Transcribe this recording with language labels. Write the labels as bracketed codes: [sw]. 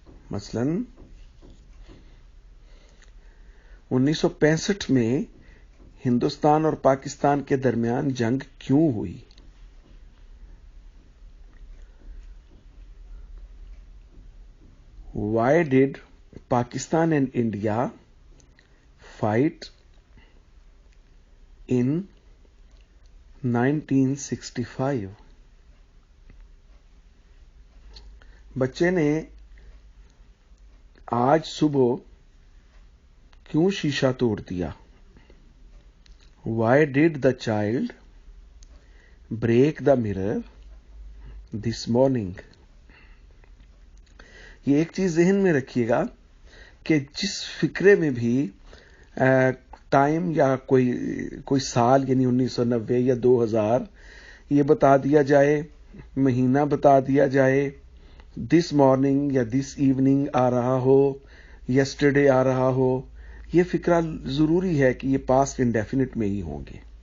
[ur] مثلا 1965 میں ہندوستان اور پاکستان کے درمیان جنگ کیوں ہوئی؟ [en] Why did Pakistan and India fight in 1965? [ur] بچے نے آج صبح کیوں شیشہ توڑ دیا؟ [en] Why did the child break the mirror this morning? [ur] یہ ایک چیز ذہن میں رکھیے گا کہ جس فکرے میں بھی ٹائم یا کوئی سال یعنی 1990 یا 2000 یہ بتا دیا جائے، مہینہ بتا دیا جائے، دس مارننگ یا دس ایوننگ آ رہا ہو، یسٹرڈے آ رہا ہو، یہ فکرہ ضروری ہے کہ یہ پاسٹ انڈیفینٹ میں ہی ہوں گے.